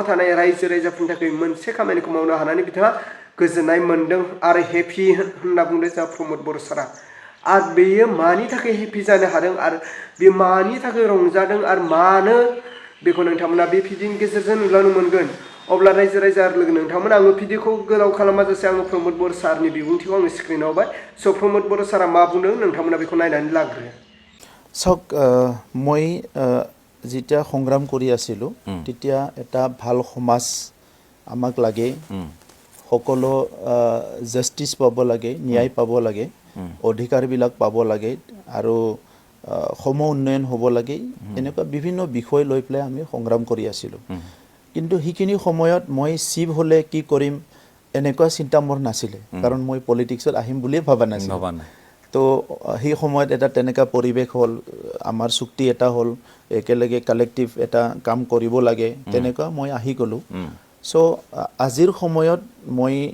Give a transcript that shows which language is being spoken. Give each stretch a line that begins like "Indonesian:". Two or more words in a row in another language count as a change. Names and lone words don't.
Bodo: थानाय रायजो राजाफोरनि थाखाय मोनसे खामानिखौ मावनो हानानै बिथाङा गोजोननाय मोनदों आरो हेपि होनना बुंदों जोंहा प्रमद बर' सारा आरो बेयो मानि थाखाय हेपि जानो हादों आरो बे मानि थाखाय रंजादों आरो मानो बेखौ नोंथांमोना बे भिडिअनि गेजेरजों नुलांनो मोनगोन अब्ला रायजो राजा आरो लोगो नोंथांमोन आङो भिडिअखौ गोलाव खालामाजासे आङो प्रमद बर' सारनि बिबुंथिखौ आङो स्क्रिनाव होबाय स' प्रमद बर' सारा मा बुंदों नोंथांमोना बेखौ नायनानै लाग्रो
Assamese: सक মই যেতিয়া সংগ্ৰাম কৰি আছিলোঁ তেতিয়া এটা ভাল সমাজ আমাক লাগে সকলো জাস্টিস পাব লাগে ন্যায় পাব লাগে অধিকাৰবিলাক পাব লাগে আৰু সম উন্নয়ন হ'ব লাগে এনেকুৱা বিভিন্ন বিষয় লৈ পেলাই আমি সংগ্ৰাম কৰি আছিলোঁ কিন্তু হিখিনি সময়ত মই চিভ হলে কি কৰিম এনেকুৱা চিন্তা মোৰ নাছিলে কাৰণ মই পলিটিক্সত আহিম বুলি ভাবা নাছিলোঁ তো সেই সময়ত এটা তেনেকা পৰিৱেশ হ'ল আমাৰ চুক্তি এটা হ'ল একেলগে কালেক্টিভ এটা কাম কৰিব লাগে তেনেকুৱা মই আহি গ'লো সো আজিৰ সময়ত মই